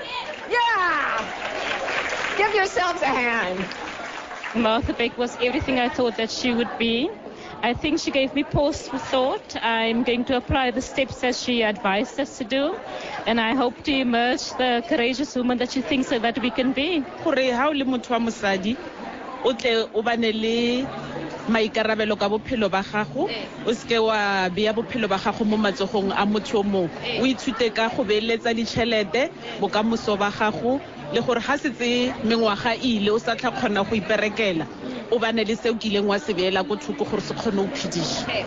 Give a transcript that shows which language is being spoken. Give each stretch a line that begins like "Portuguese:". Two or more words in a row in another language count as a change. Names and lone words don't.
English: Yeah! Give yourselves a hand. Martha Beck was everything I thought that she would be. I think she gave me pause for thought. I'm going to apply the steps as she advised us to do, and I hope to emerge the courageous woman that she thinks so that we can be.
Tswana: maikarabelo ka bophelo ba gago o ske wa bea bophelo ba gago mo matsogong a motho o mongwe o ithute ka go beeletsa ditšhelete bokamoso ba gago le gore ga setse mengwaga ile o sa tla kgona go iperekela o bane le seo kileng wa se beela go thoko gore se kgone go phediša